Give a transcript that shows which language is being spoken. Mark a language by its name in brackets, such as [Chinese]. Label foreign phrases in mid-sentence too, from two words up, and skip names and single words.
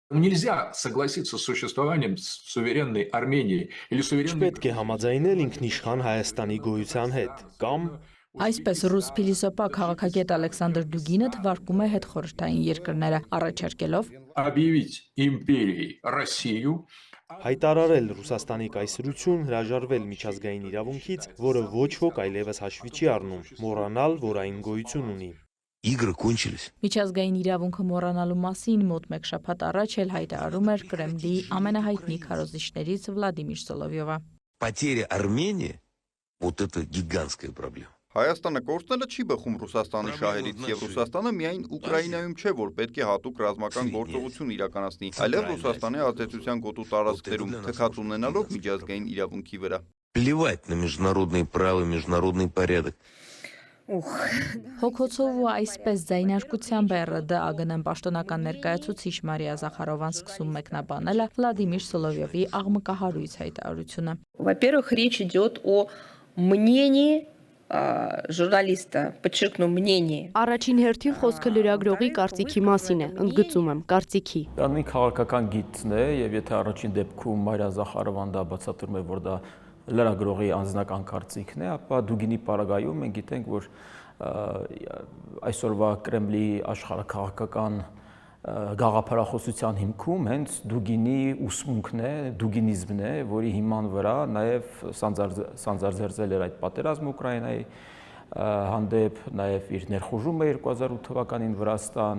[Russian] Нельзя согласиться с существованием суверенной Армении или суверенной [Armenian] Չպետք է համաձայնել ինքնիշխան Հայաստանի գոյության հետ, կամ Այսպես ռուս փիլիսոփա քաղաքագետ Ալեքսանդր Դուգինը թվարկում է հետխորհրդային երկրները, առաջարկելով [Russian] объявить империей Россию, [Armenian] հայտարարել Ռուսաստանի կայսրություն, հրաժարվել միջազգային իրավունքից, որը ոչ ոք այլևս հաշվի չի առնում, մոռանալ, որ այն գոյություն ունի։ [Russian] Игры кончились. [Armenian] Միջազգային իրավունքը մոռանալու մասին մոտ մեկ շաբաթ առաջ էլ հայտարարում էր Կրեմլի ամենահայտնի քարոզիչներից Վլադիմիր Սոլովյովը։ [Russian] Потеря Армении – вот это гигантская проблема. [Armenian] Հայաստանը կորցնելը չի բխում Ռուսաստանի շահերից, եւ Ռուսաստանը միայն Ուկրաինայում չէ, որ պետք է հատուկ ռազմական գործողություն իրականացնի, այլև Ռուսաստանի ազդեցության գոտու տարածքներում թքած ունենալով միջազգային իրավունքի վրա։ [Russian] Плевать на международные правила, международный порядок. [Armenian] Հոգոցով ու այսպես ձայնարկությամբ ՌԴ-ԱԳՆ պաշտոնական ներկայացուցիչ Մարիա Զախարովան սկսում մեկնաբանելը Վլադիմիր Սոլովյովի աղմկահարույց հայտարարությունը։ [Russian] Во-первых, речь идет о мнении ժուրնալիստը, подчеркну, мнение. [Armenian] Առաջին հերթին խոսքը լրագրողի կարծիքի մասին է, ընդգծում եմ, կարծիքի։ Դա մի քաղաքական գիծն է, եւ եթե առաջին դեպքում Մարիա Զախարովան դա բացատրում է, որ դա լրագրողի անձնական կարծիքն է, ապա Դուգինի պարագայում մենք գիտենք, որ այսօրվա Կրեմլի աշխարհաքաղաքական գաղափարախոսության հիմքում հենց Դուգինի ուսմունքն է, դուգինիզմն է, որի հիման վրա նաև սանձարձել էր այդ պատերազմը Ուկրաինայի հանդեպ, նաև իր ներխուժումը 2008 թվականին Վրաստան։